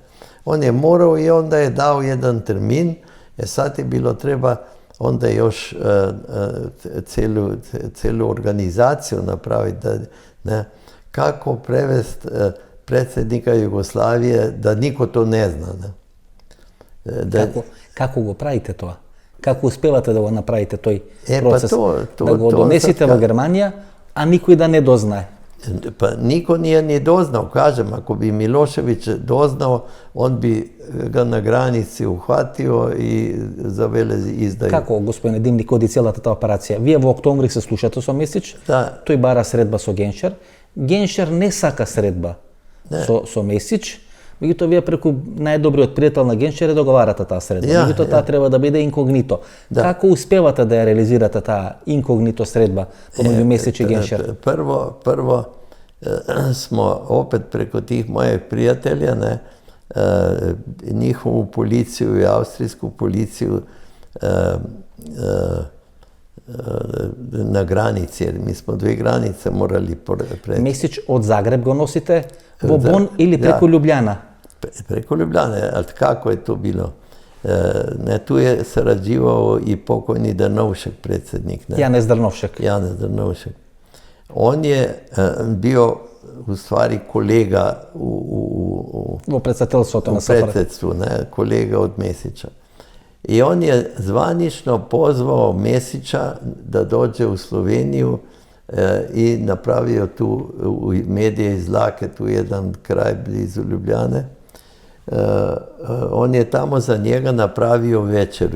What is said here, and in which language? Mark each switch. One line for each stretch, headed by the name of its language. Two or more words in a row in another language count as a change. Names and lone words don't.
Croatian: On je morao i onda je dao jedan termin. Sad je bilo treba onda još celu organizaciju napraviti. Ne? Kako prevesti predsjednika Jugoslavije da niko to ne zna. Ne?
Macedonian: Како го правите тоа? Како успевате да го направите тој Па процес? Да го донесите во Германија, а никој да не дознае?
Croatian: Pa niko nije ni doznao, kažem, ako bi Milošević doznao, on bi ga na granici uhvatio i za veleizdaju.
Macedonian: Како, господине Димник, оди целата таа операција? Вие во октомври се слушате со Месич, Да. тој бара средба со Геншер. Геншер не сака средба со Месич, меѓутоа вие преку најдобриот пријател на Геншер договарате таа средба. Меѓутоа таа треба да биде инкогнито. Како успевате да ја реализирате таа инкогнито средба помеѓу Месич и Геншер?
Croatian: Prvo smo opet preko tih mojih prijatelja, ne, njihovu policiju i austrijsku policiju na granici, jer mi smo dve granice morali preći.
Macedonian: Месич од Загреб го носите во Бон или преку Љубљана?
Croatian: Preko Ljubljane, ali kako je to bilo? Ne, tu je sarađivao i pokojni Drnovšek, predsjednik. Ne?
Macedonian: Јанез Дрновшек.
Croatian: Janez Drnovšek. On je bio u stvari kolega
Macedonian: Во председателството на
Croatian: u
Macedonian: СФР.
Croatian: predsjedstvu, ne, kolega od Mesića. I on je zvanično pozvao Mesića da dođe u Sloveniju i napravio tu u Medije iz Lake, tu jedan kraj blizu Ljubljane. On je tamo za njega napravio večeru.